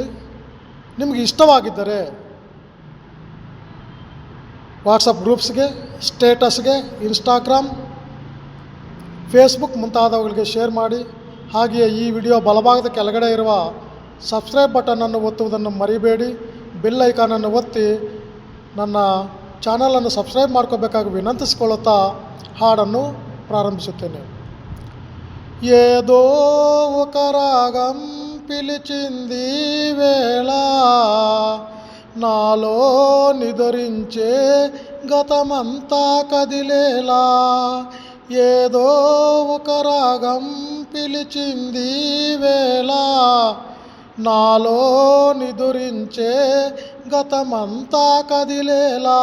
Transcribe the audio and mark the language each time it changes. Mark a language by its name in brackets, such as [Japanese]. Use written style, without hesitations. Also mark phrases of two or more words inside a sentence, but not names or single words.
[Kannada] ನಿಮಗೆ ಇಷ್ಟವಾಗಿದ್ದರೆ ವಾಟ್ಸಪ್ ಗ್ರೂಪ್ಸ್ಗೆ, ಸ್ಟೇಟಸ್ಗೆ, ಇನ್ಸ್ಟಾಗ್ರಾಮ್, ಫೇಸ್ಬುಕ್ ಮುಂತಾದವುಗಳಿಗೆ ಶೇರ್ ಮಾಡಿ. ಹಾಗೆಯೇ ಈ ವಿಡಿಯೋ ಬಲಭಾಗದ ಕೆಳಗಡೆ ಇರುವ ಸಬ್ಸ್ಕ್ರೈಬ್ ಬಟನನ್ನು ಒತ್ತುವುದನ್ನು ಮರಿಬೇಡಿ. ಬೆಲ್ ಐಕಾನನ್ನು ಒತ್ತಿ ನನ್ನ ಚಾನಲನ್ನು ಸಬ್ಸ್ಕ್ರೈಬ್ ಮಾಡ್ಕೋಬೇಕಾಗಿ ವಿನಂತಿಸಿಕೊಳ್ಳುತ್ತಾ ಹಾಡನ್ನು ప్రారంభిಸುತ್ತೇನೆ. [Telugu] ఏదో ఒక రాగం పిలిచింది వేళ నాలో నిదురించే గతమంతా కదిలేలా. ఏదో ఒక రాగం పిలిచింది వేళ నాలో నిదురించే గతమంతా కదిలేలా.